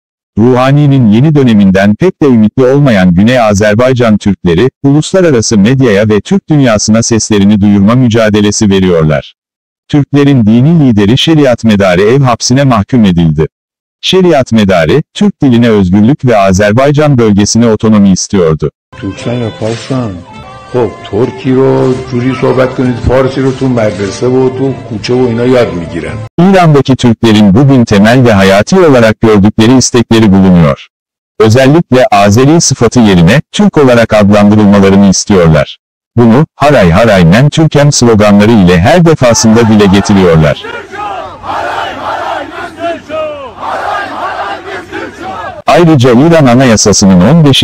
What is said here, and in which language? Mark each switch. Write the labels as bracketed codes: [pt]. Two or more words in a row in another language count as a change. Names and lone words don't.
[tr] Ruhani'nin yeni döneminden pek de ümitli olmayan Güney Azerbaycan Türkleri, uluslararası medyaya ve Türk dünyasına seslerini duyurma mücadelesi veriyorlar. Türklerin dini lideri Şeriatmedarı ev hapsine mahkum edildi. Şeriatmedarı, Türk diline özgürlük ve Azerbaycan bölgesine otonomi istiyordu. Türkçe yaparsan, [fa] خب ترکی رو جوری صحبت کنید فارسی رو تو مدرسه و تو کوچه و اینا یاد میگیرن. [tr] İran'daki Türklerin bugün temel ve hayati olarak gördükleri istekleri bulunuyor. Özellikle Azeri sıfatı yerine Türk olarak adlandırılmalarını istiyorlar. Bunu [az] "Haray haray men Türkem" [tr] sloganları ile her defasında dile getiriyorlar. Ayrıca İran Anayasası'nın 15.